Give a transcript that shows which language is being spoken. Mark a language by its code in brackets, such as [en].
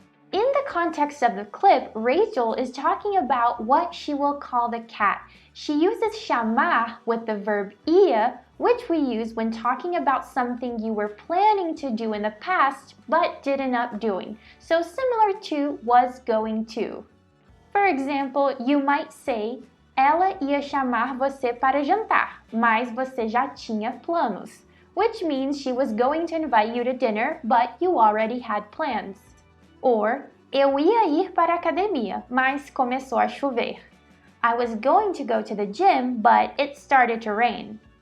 [en] In the context of the clip, Rachel is talking about what she will call the cat. She uses chamar with the verb ia, which we use when talking about something you were planning to do in the past but did end up doing. So similar to was going to. For example, you might say, [pt] ela ia chamar você para jantar, mas você já tinha planos. [en] Which means she was going to invite you to dinner, but you already had plans. [pt] Or, eu ia ir para a academia, mas começou a chover. [en] I was going to go to the gym, but it started to rain.